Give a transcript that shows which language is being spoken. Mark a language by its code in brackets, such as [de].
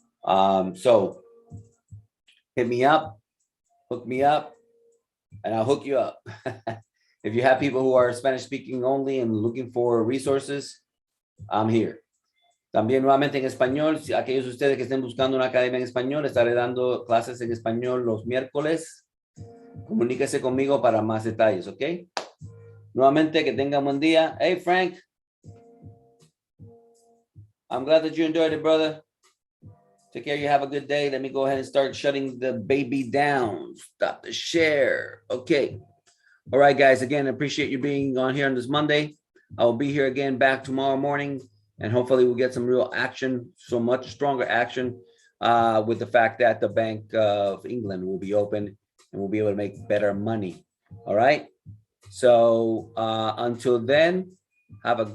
[en] So hit me up, hook me up, and I'll hook you up. If you have people who are Spanish speaking only and looking for resources, I'm here. [es] También nuevamente en español, si aquellos de ustedes que estén buscando una academia en español, estaré dando clases en español los miércoles. Comuníquese conmigo para más detalles, ¿ok? Nuevamente, que tengan buen día. [en] Hey, Frank. I'm glad that you enjoyed it, brother. Take care. You have a good day. Let me go ahead and start shutting the baby down. Stop the share. Okay. All right, guys. Again, I appreciate you being on here on this Monday. I will be here again back tomorrow morning, and hopefully we'll get some real action, so much stronger action with the fact that the Bank of England will be open and we'll be able to make better money. All right. So until then, have a